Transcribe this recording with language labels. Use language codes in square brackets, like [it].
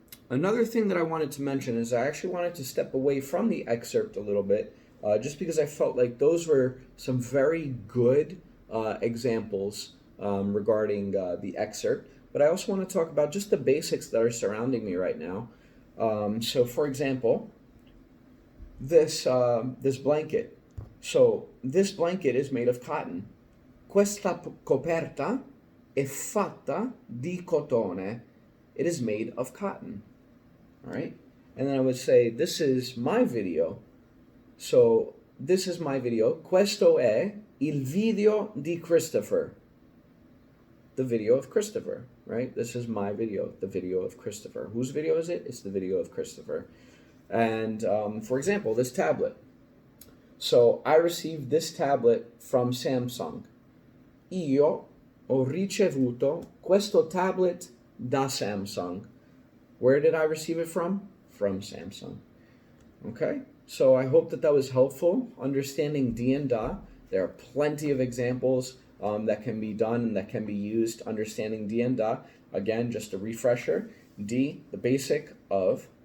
[en] Another thing that I wanted to mention is I actually wanted to step away from the excerpt a little bit, just because I felt like those were some very good examples regarding the excerpt. But I also want to talk about just the basics that are surrounding me right now. So, for example, this blanket. So this blanket is made of cotton. [it] Questa coperta è fatta di cotone. [en] It is made of cotton. All right? And then I would say, this is my video. So this is my video. [it] Questo è il video di Christopher. [en] The video of Christopher, right? This is my video, the video of Christopher. Whose video is it? It's the video of Christopher. And for example, this tablet. So I received this tablet from Samsung. [it] io ho ricevuto questo tablet da Samsung. [en] Where did I receive it from? From Samsung. Okay, so I hope that that was helpful understanding di and da. There are plenty of examples that can be done and that can be used understanding di and da. Again, just a refresher. Di, the basic of.